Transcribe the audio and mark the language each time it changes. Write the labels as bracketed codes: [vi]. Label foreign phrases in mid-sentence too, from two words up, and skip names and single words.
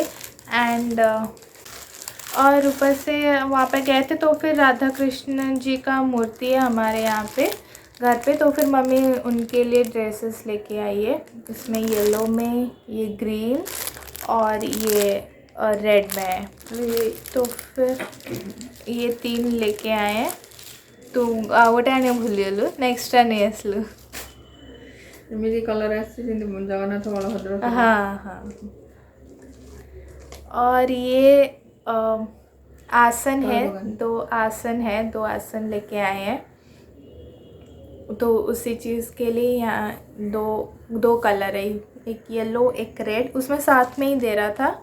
[hi] एंड और ऊपर से वहाँ पे गए थे, तो फिर राधा कृष्ण जी का मूर्ति है हमारे यहाँ पे घर पे, तो फिर मम्मी उनके लिए ड्रेसेस लेके आई है, इसमें येलो में, ये ग्रीन और ये रेड में है। तो फिर ये 3 लेके आए हैं। [or] ତୁ ଆଉ ଗୋଟେ ଆଣିବାକୁ ଭୁଲିଗଲୁ ନା ଏକ୍ସଟ୍ରା ନେଇ ଆସିଲୁ? ଏମିତି କଲର୍ ଆସିଛି ଯେମିତି ଜଗନ୍ନାଥ ବଳଭଦ୍ର। [hi] हाँ हाँ। और ये आसन है, दो आसन लेके आए हैं। तो उसी चीज़ के लिए यहाँ दो कलर है, एक येलो एक रेड, उसमें साथ में ही दे रहा था।